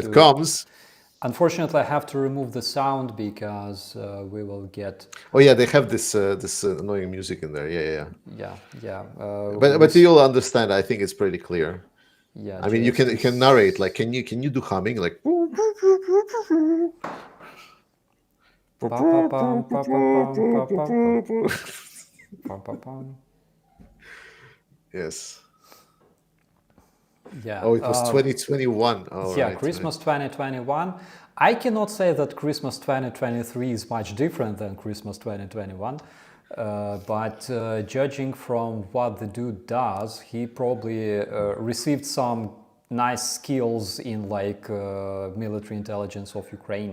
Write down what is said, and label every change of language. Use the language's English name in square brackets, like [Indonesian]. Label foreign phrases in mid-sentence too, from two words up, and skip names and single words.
[English] Here it comes. Unfortunately, I have to remove the sound because we will get, Oh yeah, they have this annoying music in there. Yeah, yeah. yeah, yeah, But you'll understand. I think it's pretty clear. yeah, I mean, you can narrate. Like, can you do humming? Like, Pa, pa, pam, pa, pa, pam, pa, pa, pam, pa, pa, pam. yes. Yeah. Oh, it was 2021. Oh, Yeah, right, right. Christmas 2021. I cannot say that Christmas 2023 is much different than Christmas 2021, but judging from what the dude does, he probably received some nice skills in like military intelligence of Ukraine